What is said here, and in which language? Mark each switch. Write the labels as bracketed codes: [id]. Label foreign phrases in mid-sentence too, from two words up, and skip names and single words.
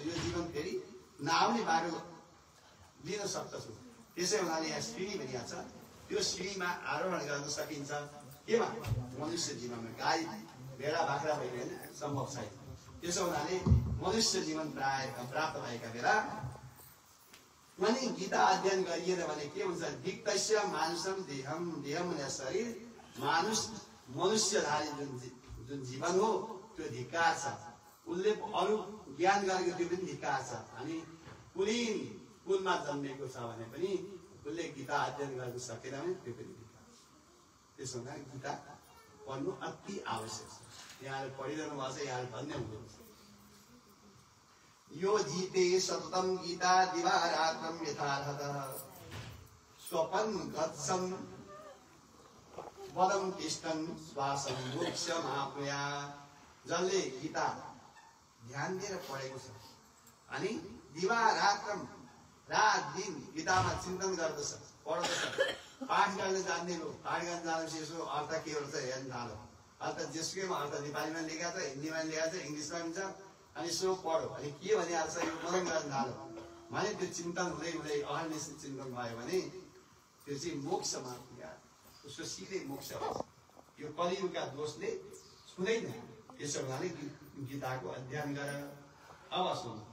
[ne] यो जीवन फेरि नआउने बाटो लिन सक्दछौँ त्यसै हुनाले यहाँ सिँढी भनिएको छ त्यो सिँढीमा आरोहण गर्न सकिन्छ केमा मनुष्य जीवनमा गाई भेडा बाख्रा भइरहे सम्भव छैन त्यसो हुनाले मनुष्य जीवन प्राप्त भएका बेला अनि गीता अध्ययन गरिएन भने के हुन्छ [sa] दिक्तस्य मानुषम देहम देहम [ne] भने शरीर मनुष्यधारी जुन जीवन हो त्यो धिक्कार छ उसले अरू ज्ञान गरेको त्यो पनि धिक्कार छ अनि कुलमा जन्मेको छ भने पनि उसले गीता अध्ययन गर्न सकेन भने त्यो पनि धिक्कार छ त्यसो हुँदा गीता पढ्नु अति आवश्यक छ यहाँले पढिरहनु भएको छ यहाँले धन्य हुनुहुन्छ [sa] यो जीते सततम गीता दिवारात्रम यथार्हतः स्वपन गत्सम वदम तिष्ठन् श्वासम मोक्षमाप्नुया [ne] जसले गीता ध्यान दिएर पढेको छ अनि दिवारात्रम रात दिन गीतामा चिन्तन गर्दछ पढ्दछ पाठ गर्न जान्ने हो पाठ गर्न जानेपछि यसो अर्थ के हो हेर्न थालो अर्थ जेसुकैमा अर्थ नेपालीमा लेखेको छ हिन्दीमा लेखेको छ इङ्ग्लिसमा पनि छ अनि यसो पढो अनि के भनिहाल्छ यो मनन गर्न थालो भने त्यो चिन्तन हुँदै हुँदै अहर्निशित चिन्तन भयो भने त्यो चाहिँ मोक्षमा उसको सिधै मोक्ष हुन्छ यो कलियुगका दोषले छुँदैन त्यसो हुनाले गीताको अध्ययन गर अब सुन